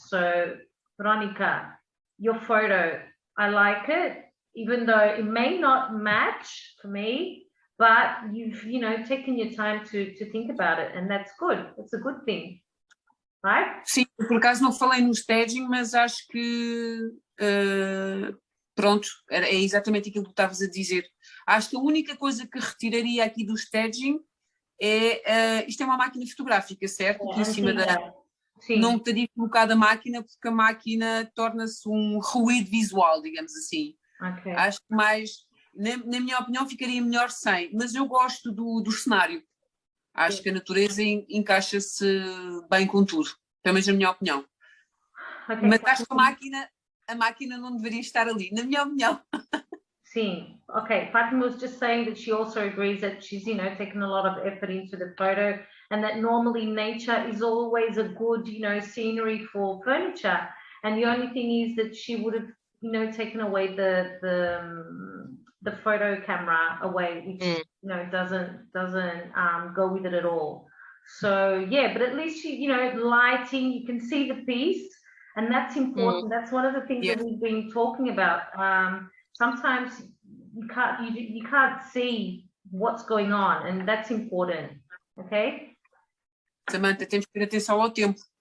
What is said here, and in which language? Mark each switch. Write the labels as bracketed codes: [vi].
[en] So, Veronica, your photo, I like it, even though it may not match for me, but you've, taken your time to think about it, and that's good. It's a good thing. Right? [pt] Sim, por acaso não falei no staging, mas acho que pronto, é exatamente aquilo que estavas a dizer. Acho que a única coisa que retiraria aqui do staging é isto é uma máquina fotográfica, certo? Aqui em cima não teria colocado a máquina, porque a máquina torna-se um ruído visual, digamos assim. Okay. Acho que mais, na minha opinião, ficaria melhor sem, mas eu gosto do cenário. Acho que a natureza encaixa-se bem com tudo, pelo menos na minha opinião. Okay, mas acho que a máquina não deveria estar ali, na minha opinião. Sim, okay. [en] Fatima was just saying that she also agrees that she's, taken a lot of effort into the photo, and that normally nature is always a good, scenery for furniture. And the only thing is that she would have, taken away the photo camera away, which doesn't go with it at all. So yeah, but at least she, lighting, you can see the piece, and that's important. That's one of the things that we've been talking about. Sometimes you can't see what's going on, and that's important. Okay, [pt] Samantha, temos que ter atenção ao tempo.